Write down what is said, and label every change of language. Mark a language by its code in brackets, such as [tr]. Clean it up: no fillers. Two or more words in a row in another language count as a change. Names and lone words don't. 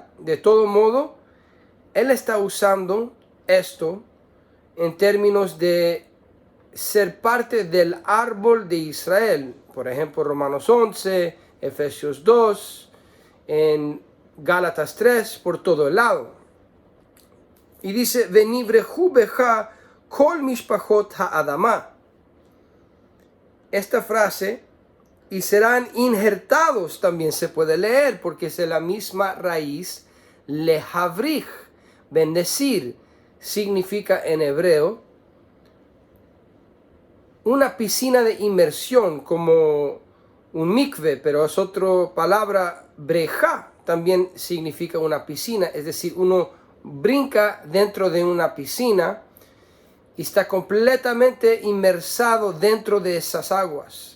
[es] De todo modo, él está usando esto en términos de ser parte del árbol de Israel. Por ejemplo, Romanos 11, Efesios 2, en Gálatas 3, por todo el lado. Y dice, [he] ונברכו בך כל משפחות האדמה. [es] Esta frase, y serán injertados, también se puede leer, porque es de la misma raíz, lehavrich. Bendecir significa en hebreo una piscina de inmersión, como un mikve, pero es otra palabra, breja, también significa una piscina, es decir, uno brinca dentro de una piscina y está completamente inmersado dentro de esas aguas.